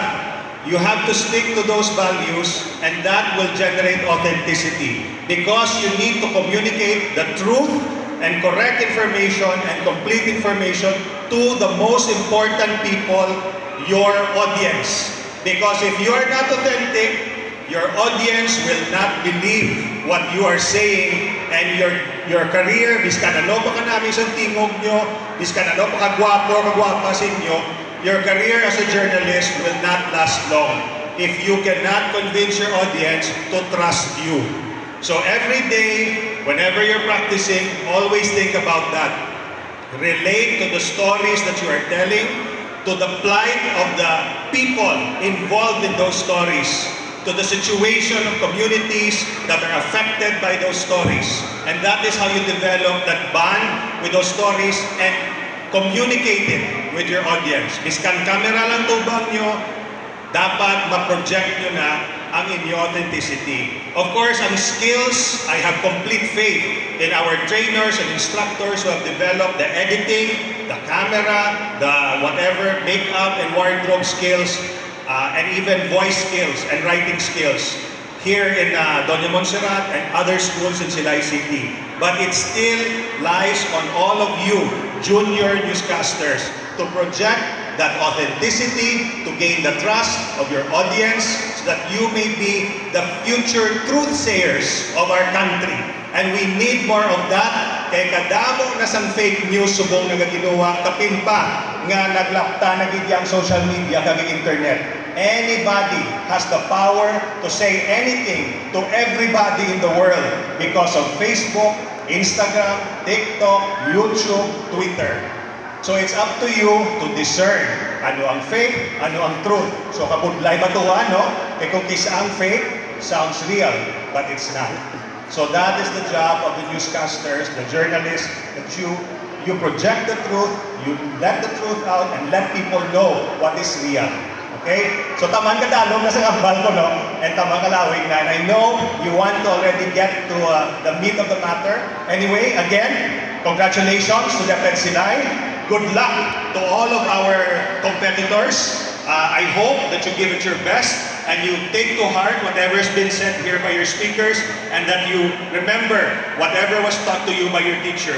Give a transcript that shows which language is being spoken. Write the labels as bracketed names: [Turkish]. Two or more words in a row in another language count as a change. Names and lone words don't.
[English] You have to stick to those values, and that will generate authenticity, because you need to communicate the truth and correct information and complete information to the most important people, your audience. Because if you are not authentic, your audience will not believe what you are saying, and your career, [Hiligaynon] biskan ano pa ka namin sa tingog nyo, biskan ano pa kagwapo, kagwapa sa inyo, [English] your career as a journalist will not last long if you cannot convince your audience to trust you. So every day, whenever you're practicing, always think about that. Relate to the stories that you are telling, to the plight of the people involved in those stories, to the situation of communities that are affected by those stories. And that is how you develop that bond with those stories and communicate it with your audience. [Hiligaynon] Biskan camera lang tubang nyo, dapat ma-project nyo na ang inyong authenticity. [English] Of course, ang skills, I have complete faith in our trainers and instructors who have developed the editing, the camera, the whatever, makeup and wardrobe skills, and even voice skills and writing skills here in Doña Montserrat and other schools in Silay City. But it still lies on all of you, junior newscasters, to project that authenticity, to gain the trust of your audience, so that you may be the future truth sayers of our country. And we need more of that. [Hiligaynon] Kaya kadamo na sang [English] fake news [Hiligaynon] subong nagaginuwa, kapin pa nga naglapta nagidyang [English] social media [Hiligaynon] kag internet. [English] Anybody has the power to say anything to everybody in the world because of Facebook, Instagram, TikTok, YouTube, Twitter. So it's up to you to discern [Hiligaynon] ano ang fake, ano ang truth. So kabudlay ba ito, no? Eh kung kisa ang fake, [English] sounds real, but it's not. So that is the job of the newscasters, the journalists, that you project the truth, you let the truth out, and let people know what is real. Okay? [Hiligaynon] So tamang kadalong na sa kambal ko, no? And tamang kalawig na. [English] And I know you want to already get to the meat of the matter. Anyway, again, congratulations to the Silay. Good luck to all of our competitors. I hope that you give it your best and you take to heart whatever has been said here by your speakers, and that you remember whatever was taught to you by your teachers.